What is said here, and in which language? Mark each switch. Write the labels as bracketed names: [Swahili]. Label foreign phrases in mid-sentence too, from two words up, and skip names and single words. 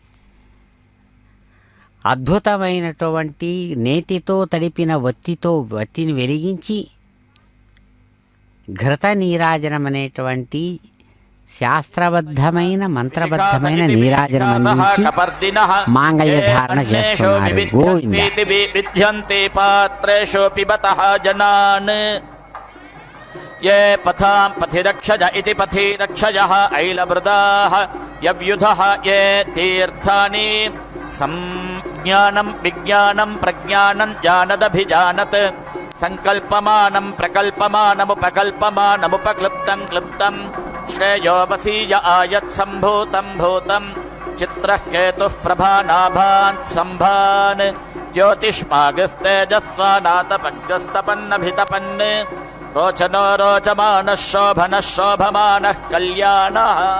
[Telugu] అద్భుతమైనటువంటి నేతితో తడిపిన వత్తిని వెలిగించి ఘృత నీరాజనం అనేటువంటి శాస్త్రబద్ధమైన మంత్రబద్ధమైన నీరాజనం అందించి మాంగళ్య ధారణ చేస్తున్నారు. గోవింద. [Sanskrit] పాత్రేషు పిబతః జనాన్ ये पथां पथिरक्षज इति पथिरक्षयः ऐलवृदाः यव्युधः ये तीर्थानि संज्ञानं विज्ञानं प्रज्ञानं जानदभिजानत् संकल्पमानं प्रकल्पमानमुपकल्पमानमुपक्लृप्तं क्लृप्तं श्रेयो वसीय आयत् सम्भूतं भूतं चित्रः केतुः प्रभानाभान् सम्भान् ज्योतिष्मागस्तेजस्वानातपज्जस्तपन्नभितपन् रोचनो रोचमानः शोभनः शोभमानः कल्याणः